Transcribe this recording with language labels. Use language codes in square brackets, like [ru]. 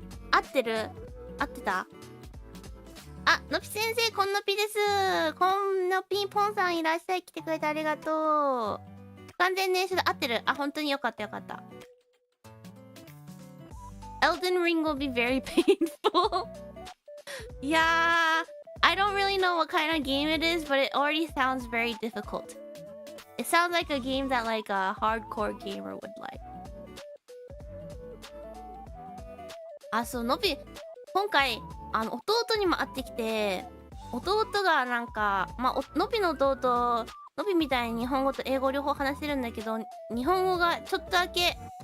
[ja] 合ってる？合ってた？のぴ先生、こんのぴです。こんのぴポンさんいらっしゃい。来てくれてありがとう。完全燃焼で合ってる？本当によかったよかった。 [en] Elden Ring will be very painful. Yeah, I don't really know what kind of game it is, but it already sounds very difficult. It sounds like a game that like a hardcore gamer would like. [ja] そう、のび、今回、弟にも会ってきて、弟がなんか、のびの弟、のびみたいに日本語と英語両方話せるんだけど、日本語がちょっとだけ